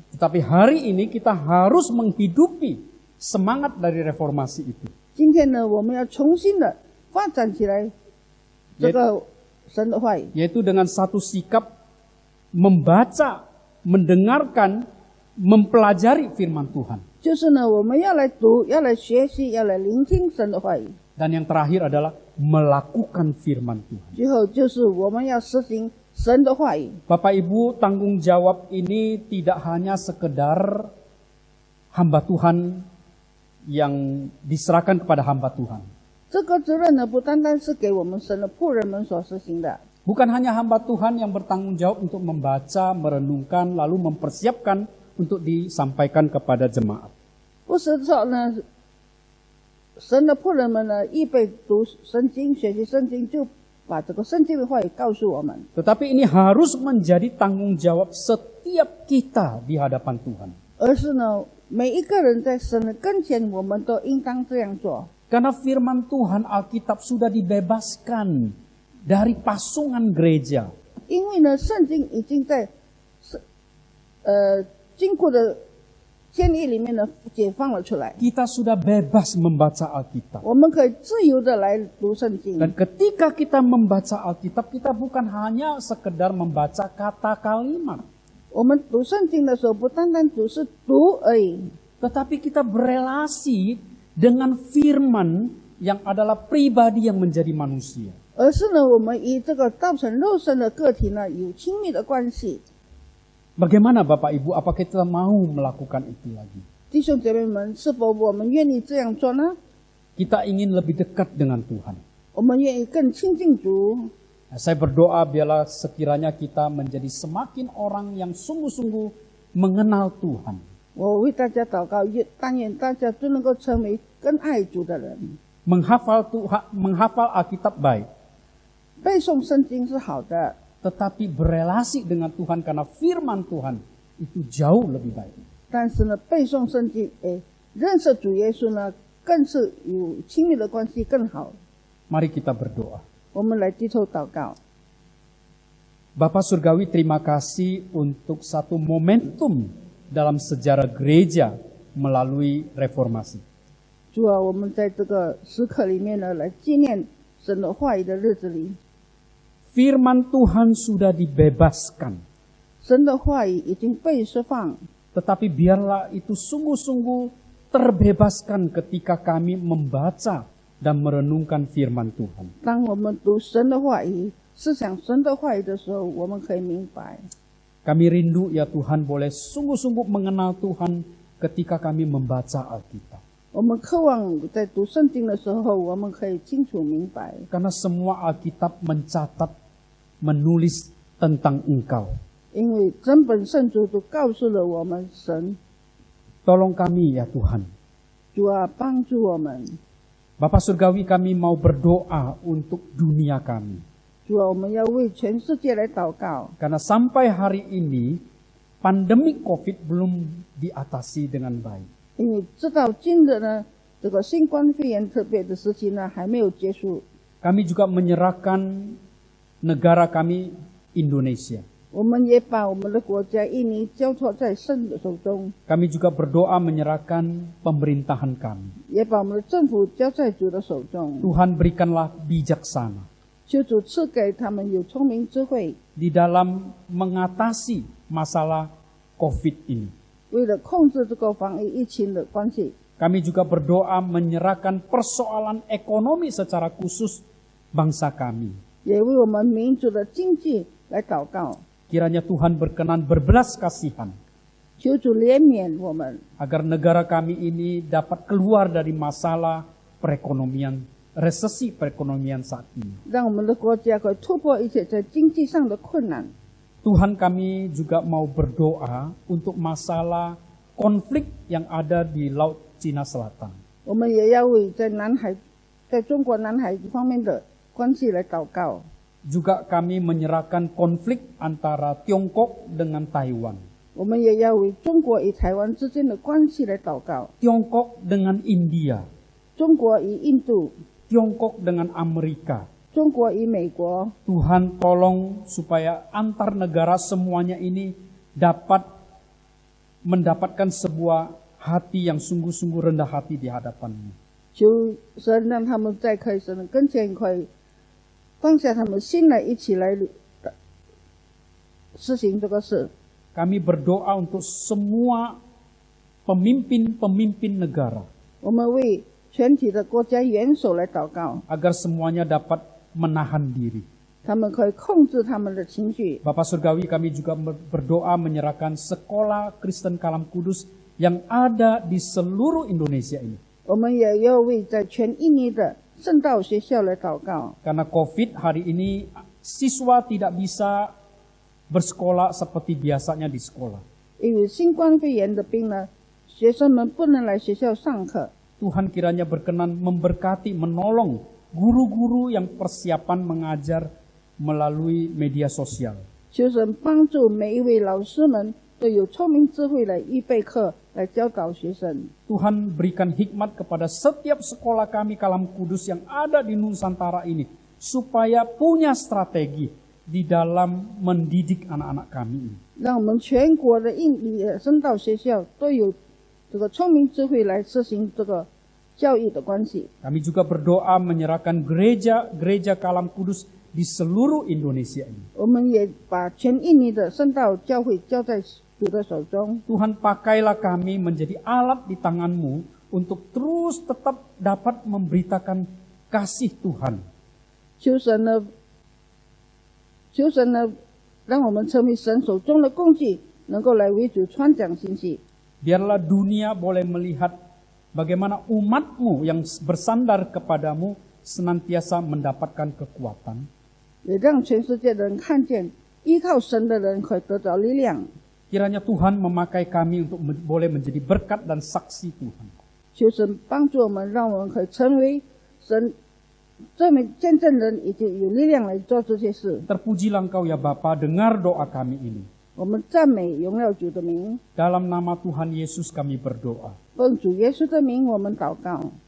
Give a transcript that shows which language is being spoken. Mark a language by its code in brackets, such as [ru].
[id] tetapi hari ini kita harus menghidupi semangat dari reformasi itu. [zh] 今天呢，我们要重新的发展起来这个神的话语， [id] Yaitu dengan satu sikap membaca, mendengarkan, mempelajari firman Tuhan. [zh] 就是呢，我们要来读，要来学习，要来聆听神的话语。 [id] Dan yang terakhir adalah melakukan firman Tuhan. [zh] 最后就是我们要实行神的话语。 [id] Bapak Ibu, tanggung jawab ini tidak hanya sekedar hamba Tuhan yang diserahkan kepada hamba Tuhan. [zh] 这个责任呢，不单单是给我们神的仆人们所实行的， [id] Bukan hanya hamba Tuhan yang bertanggung jawab untuk membaca, merenungkan, lalu mempersiapkan untuk disampaikan kepada jemaat. [zh] 不是说呢，神的仆人们呢，预备读圣经、学习圣经，就把这个圣经的话语告诉我们。 [id] Tetapi ini harus menjadi tanggung jawab setiap kita di hadapan Tuhan. [zh] 而是呢，每一个人在神的跟前，我们都应当这样做。 [id] Karena firman Tuhan Alkitab sudah dibebaskan dari pasungan gereja. [zh] 因为呢，圣经已经在经过的监狱里面呢解放了出来， [id] Kita sudah bebas membaca Alkitab. [zh] 我们可以自由的来读圣经。 [id] Dan ketika kita membaca Alkitab, kita bukan hanya sekedar membaca kata kalimat. [zh] 我们读圣经的时候，不单单只是读而已， [id] Tetapi kita berelasi dengan firman yang adalah pribadi yang menjadi manusia. [zh] 而是呢，我们与这个道成肉身的个体呢有亲密的关系。 [id] Bagaimana Bapak Ibu, apakah kita mau melakukan itu lagi? [zh] 弟兄姐妹们，是否我们愿意这样做呢？ [id] Kita ingin lebih dekat dengan Tuhan. [zh] 我们愿意更亲近主。 [id] Saya berdoa biarlah sekiranya kita menjadi semakin orang yang sungguh-sungguh mengenal Tuhan. [zh] 我为大家祷告，但愿大家都能够成为更爱主的人。 [id] menghafal Alkitab baik, [zh] 背诵圣经是好的， [id] tetapi berelasi dengan Tuhan karena firman Tuhan itu jauh lebih baik. [zh] 但是呢，背诵圣经，认识主耶稣呢，更是有亲密的关系更好。 [id] Mari kita berdoa. [zh] 我们来低头祷告。 [id] Bapa Surgawi, terima kasih untuk satu momentum dalam sejarah gereja melalui reformasi. [zh] 主啊，我们在这个时刻里面呢，来纪念神的话语的日子里， [id] Firman Tuhan sudah dibebaskan. [zh] 神的话语已经被释放， [id] Tetapi biarlah itu sungguh-sungguh terbebaskan ketika kami membaca dan merenungkan firman Tuhan. [zh] 当我们读神的话语、思想神的话语的时候，我们可以明白。 [id] Kami rindu ya Tuhan boleh sungguh-sungguh mengenal Tuhan ketika kami membaca Alkitab. [zh] 我们渴望在读圣经的时候，我们可以清楚明白， [id] Karena semua Alkitab mencatat, menulis tentang Engkau. [zh] 因为整本圣经都告诉了我们神。 [id] Tolong kami ya Tuhan. [zh] 主啊，帮助我们。 [id] Bapa Surgawi, kami mau berdoa untuk dunia kami. [zh] 主啊，我们要为全世界来祷告， [id] Karena sampai hari ini pandemi COVID belum diatasi dengan baik. [zh] 因为直到今日呢，这个新冠肺炎特别的时期呢还没有结束。 [id] Kami juga menyerahkan negara kami Indonesia. [zh] 我们也把我们的国家印尼交托在神的手中， [id] Kami juga berdoa menyerahkan pemerintahan kami. [zh] 也把我们的政府交在主的手中。 [id] Tuhan berikanlah bijaksana [zh] 求主赐给他们有聪明智慧， [id] di dalam mengatasi masalah COVID ini. [zh] 为了控制这个防疫疫情的关系。 [id] Kami juga berdoa menyerahkan persoalan ekonomi secara khusus bangsa kami. [zh] 也为我们民族的经济来祷告， [id] Kiranya Tuhan berkenan berbelas kasihan [zh] 求主怜悯我们， [id] agar negara kami ini dapat keluar dari masalah perekonomian, resesi perekonomian saat ini. [zh] 让我们的国家可以突破一切在经济上的困难。 [id] Tuhan, kami juga mau berdoa untuk masalah konflik yang ada di Laut Cina Selatan. [zh] 我们也要为在南海，在中国南海方面的关系来祷告。 [id] Juga kami menyerahkan konflik antara Tiongkok dengan Taiwan. [zh] 我们也要为中国与台湾之间的关系来祷告， [id] Tiongkok dengan India. [zh] 中国与印度， [id] Tiongkok dengan Amerika. [zh] 中国与美国。 [id] Tuhan tolong supaya antar negara semuanya ini dapat mendapatkan sebuah hati yang sungguh-sungguh rendah hati di hadapan-Mu. [zh] 求神让他们在可以神的跟前，可以放下他们心来，一起来实行这个事。 [id] Kami berdoa untuk semua pemimpin-pemimpin negara [zh] 我们为全体的国家元首来祷告， [id] agar semuanya dapat menahan diri. [zh] 他们可以控制他们的情绪。 [id] Bapak Surgawi, kami juga berdoa menyerahkan sekolah Kristen Kalam Kudus yang ada di seluruh Indonesia ini. [zh] 我们也要为在全印尼的圣道学校来祷告， [id] Karena COVID hari ini siswa tidak bisa bersekolah seperti biasanya di sekolah. [zh] 因为新冠肺炎的病呢，学生们不能来学校上课。 [id] Tuhan kiranya berkenan memberkati, menolong guru-guru yang persiapan mengajar melalui media sosial. [zh] 求神帮助每一位老师们都有聪明智慧来预备课，来教导学生。 [id] Tuhan berikan hikmat kepada setiap sekolah kami Kalam Kudus yang ada di Nusantara ini, supaya punya strategi di dalam mendidik anak-anak kami ini. [zh] 让我们全国的印尼的圣道学校都有这个聪明智慧来实行这个教育的关系。 [id] Kami juga berdoa menyerahkan gereja Kalam Kudus di seluruh Indonesia ini. [zh] 我们也把全印尼的圣道教会交在主的手中。 [id] Tuhan, pakailah kami menjadi alat di tangan-Mu untuk terus tetap dapat memberitakan kasih Tuhan. [zh] 求神呢，让我们成为神手中的工具，能够来为主传讲信息。 [id] Biarlah dunia boleh melihat bagaimana umat-Mu yang bersandar kepadamu senantiasa mendapatkan kekuatan. [zh] 也让全世界的人看见，依靠神的人可以得到力量。 [id] Kiranya Tuhan memakai kami untuk boleh menjadi berkat dan saksi Tuhan. [zh] 求神帮助我们，让我们可以成为神这么见证人，以及有力量来做这些事。 [id] Terpujilah Engkau ya Bapa, dengar doa kami ini. [zh] 我们赞美荣耀主的名， [id] Dalam nama Tuhan Yesus kami berdoa. [zh] 奉主耶稣的名，我们祷告，